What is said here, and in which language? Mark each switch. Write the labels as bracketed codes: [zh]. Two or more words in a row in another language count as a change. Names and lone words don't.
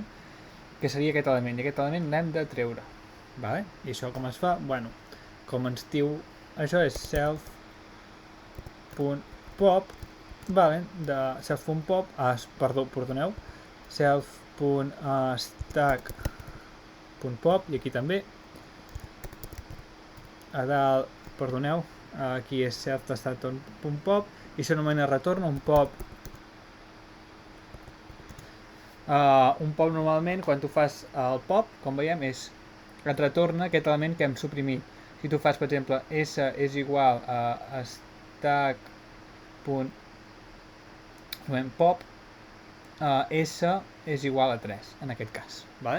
[ca] Que seria aquest element, i aquest element l'hem de treure, vale? I això com es fa? Bueno, com ens diu, això és self.pop, vale? De self.pop, perdoneu, self.stack.pop, i aquí també, a dalt, perdoneu, aquí és self.stack.pop, i això només retorna un pop. Un pop normalment, quan tu fas el pop, com veiem, et retorna aquest element que hem suprimit. Si tu fas, per exemple, s és igual a stack.pop, s és igual a 3, en aquest cas, vale?